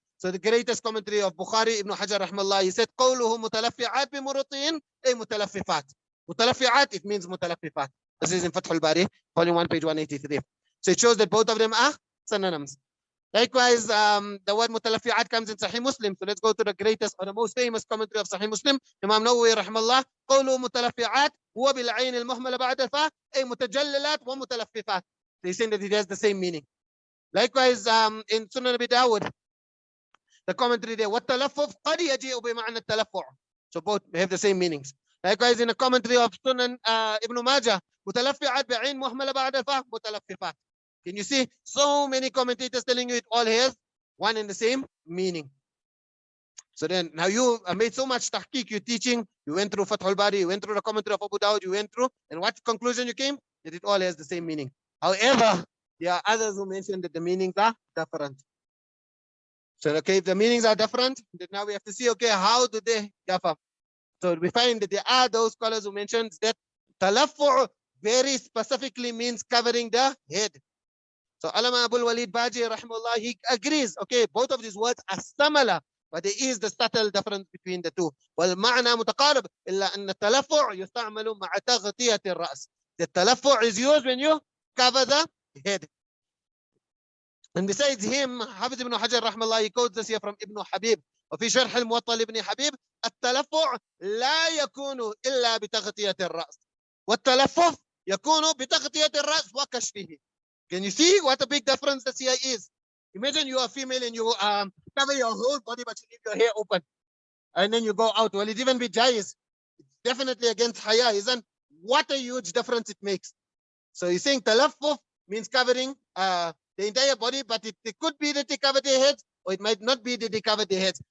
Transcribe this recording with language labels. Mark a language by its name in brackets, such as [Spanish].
[English] So the greatest commentary of Bukhari, Ibn Hajar rahmallah, he said, [Arabic] قوله متلفعات بمروطين أي متلففات. [English] متلفعات, it means متلففات. This is in Fathul Bari, volume 1, page 183. So it shows that both of them are synonyms. Likewise, the word متلفعات comes in Sahih Muslim. So let's go to the greatest or the most famous commentary of Sahih Muslim, Imam Nawawi rahmallah. [Arabic] قوله متلفعات هو بالعين المهملة بعد الفاء أي متجللات ومتلففات. [English] They say that it has the same meaning. Likewise, in Sunan Abi Dawud, the commentary there, [Arabic] والتلفف قد يجيء بمعنى التلفع. [English] So both have the same meanings. Likewise, in the commentary of Sunan Ibn Majah, [Arabic] متلفعات بعين مهملة بعد الفاء متلففات. [English] Can you see so many commentators telling you it all has one and the same meaning? So then now you made so much tahqiq, you're teaching, you went through Fathul Bari, you went through the commentary of Abu Dawud, you went through, and what conclusion you came? That it all has the same meaning. However, there are others who mentioned that the meanings are different. So, okay, if the meanings are different, then now we have to see, okay, how do they differ? So we find that there are those scholars who mentioned that talaffu' very specifically means covering the head. So Alama Abul Walid Baji, rahimahullah, he agrees, okay, both of these words are similar, but there is the subtle difference between the two. [Arabic] والمعنى متقارب إلا أن التلفع يستعمل مع تغطية الرأس. [English] The talaffu' is used when you cover the head. And besides him, Hafiz ibn Hajar rahmallah, he quotes this here from Ibn Habib. [Arabic] وفي شرح الموطأ لابن حبيب التلفع لا يكون إلا بتغطية الرأس والتلفف يكون بتغطية الرأس وكشفه. [English] Can you see what a big difference this here is? Imagine you are female and you cover your whole body but you leave your hair open. And then you go out. Well, it even be jais. It's definitely against haya, isn't? What a huge difference it makes. So he's saying talaffuf means covering the entire body, but it could be that they cover their heads, or it might not be that they cover their heads.